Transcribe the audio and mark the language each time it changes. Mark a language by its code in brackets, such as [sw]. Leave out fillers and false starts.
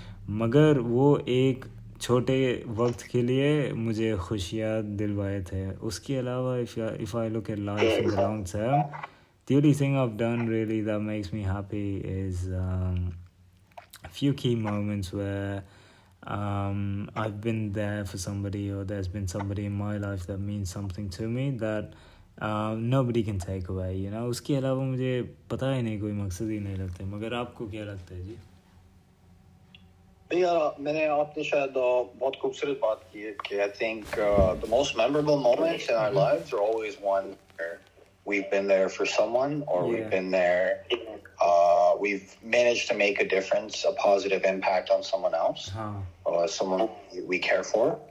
[hi] मगर वो एक छोटे वक्त के लिए मुझे खुशियाँ दिलवाए थे. उसके अलावा [en] if I look at life in the long term, the only thing I've done really that makes me happy is a few key moments where I've been there for somebody, or there's been somebody in my life that means something to me that nobody can take away. [hi] उसके अलावा मुझे पता ही नहीं, कोई मकसद ही नहीं लगता. मगर आपको क्या लगता है जी? मैंने आपने शायद बहुत खूबसूरत बात की है कि [en] I think the most memorable moments in our lives are always one where we've been there for someone, or we've been there, we've managed to make a difference, a positive impact on someone else, someone we care for.